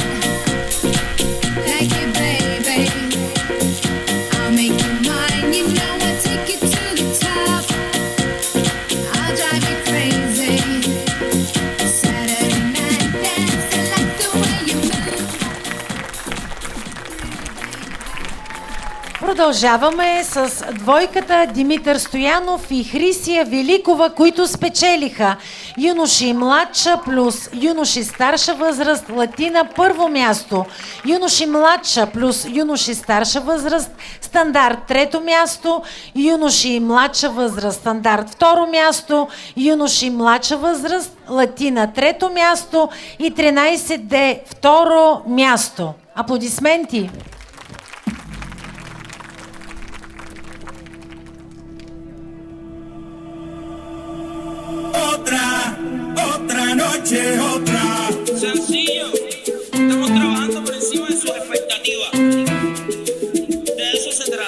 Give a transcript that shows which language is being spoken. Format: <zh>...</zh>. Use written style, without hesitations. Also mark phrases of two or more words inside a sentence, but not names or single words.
<en>Like it, baby. I'll make you mine. You know I'll take it to the top. I'll drive you crazy. Saturday night dance, I like the way you move.</en> <bg>Продължаваме с двойката Димитър Стоянов и Хрисия Великова, които спечелиха юноши младша плюс юноши старша възраст латина първо място, юноши младша плюс юноши старша възраст стандарт трето място, юноши младша възраст стандарт второ място, юноши младша възраст латина трето място и 13D второ място. Аплодисменти!</bg> <es>Otra noche, otra. Sencillo, estamos trabajando por encima de sus expectativas. De eso se trata.</es>